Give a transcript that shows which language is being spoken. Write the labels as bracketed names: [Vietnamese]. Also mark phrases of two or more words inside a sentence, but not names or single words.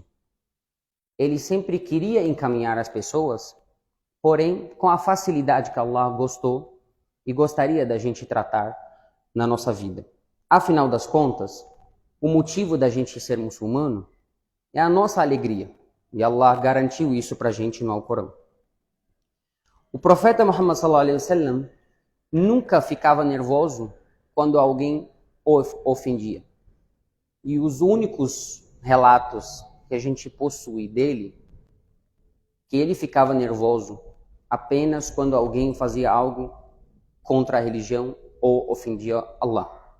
[Portuguese] Ele sempre queria encaminhar as pessoas, porém com a facilidade que Allah gostou e gostaria da gente tratar na nossa vida. Afinal das contas, o motivo da gente ser muçulmano é a nossa alegria. E Allah garantiu isso para a gente no Alcorão. O profeta Muhammad [Arabic] صلى الله عليه وسلم [Portuguese] nunca ficava nervoso quando alguém o ofendia. E os únicos relatos que a gente possui dele, que ele ficava nervoso apenas quando alguém fazia algo contra a religião ou ofendia Allah.